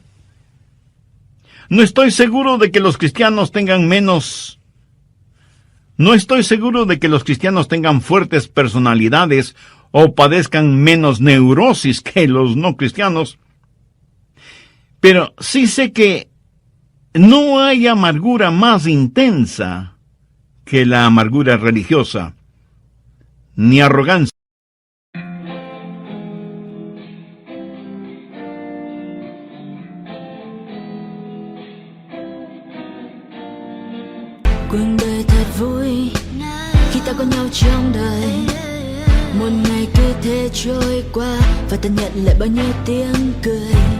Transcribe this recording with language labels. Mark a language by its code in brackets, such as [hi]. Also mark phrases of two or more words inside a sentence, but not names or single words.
[es] No estoy seguro de que los cristianos tengan fuertes personalidades o padezcan menos neurosis que los no cristianos. Pero sí sé que no hay amargura más intensa que la amargura religiosa, ni arrogancia. [vi] Cuộc đời thật vui khi ta có nhau trong đời. Một ngày cứ thế trôi qua và ta nhận lại bao nhiêu tiếng cười.